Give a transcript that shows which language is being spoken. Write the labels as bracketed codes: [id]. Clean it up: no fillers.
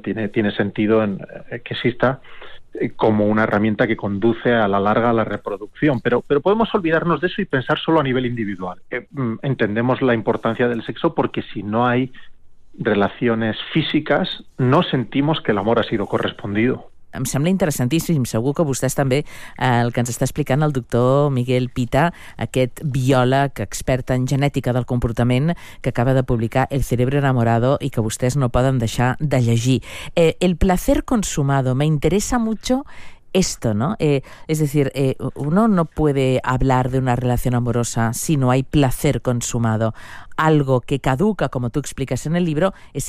[es] Tiene sentido que exista como una herramienta que conduce a la larga a la reproducción, pero podemos olvidarnos de eso y pensar solo a nivel individual. Entendemos la importancia del sexo porque si no hay relaciones físiques no sentimos que el amor ha sido correspondido. [ca] Em sembla interessantíssim, segur que vostès també, el que ens està explicant el doctor Miguel Pita, aquest biòleg expert en genètica del comportament que acaba de publicar El cerebro enamorado i que vostès no poden deixar de llegir. [es] El placer consumado, me interesa mucho esto, ¿no? Es decir, uno no puede hablar de una relación amorosa si no hay placer consumado. Algo que caduca, como tú explicas en el libro, es el